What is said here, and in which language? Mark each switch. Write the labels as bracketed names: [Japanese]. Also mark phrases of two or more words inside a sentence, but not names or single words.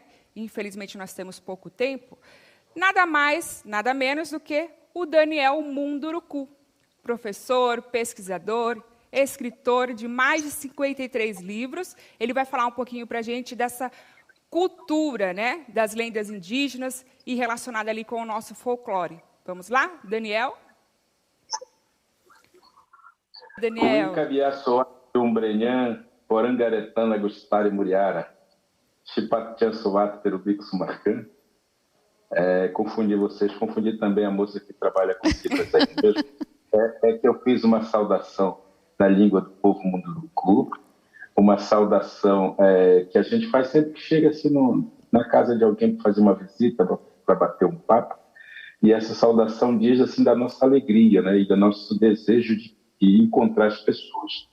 [Portuguese] Infelizmente, nós temos pouco tempo, nada mais, nada menos do que o Daniel Munduruku, professor, pesquisador, escritor de mais de 53 livros. Ele vai falar um pouquinho para a gente dessa cultura, né, das lendas indígenas e relacionada ali com o nosso folclore. Vamos lá, Daniel? Daniel. [Mundurukú] Umbrenhan, Porangaretana, Gustari Muriara, Chipatian Suato, Perubico Sumarcan. [Portuguese] Confundi também a moça que trabalha com cifras aí mesmo. Que eu fiz uma saudação na língua do povo Munduruku, uma saudação que a gente faz sempre que chega assim na casa de alguém para fazer uma visita, para bater um papo, e essa saudação diz assim da nossa alegria, né, e do nosso desejo de encontrar as pessoas.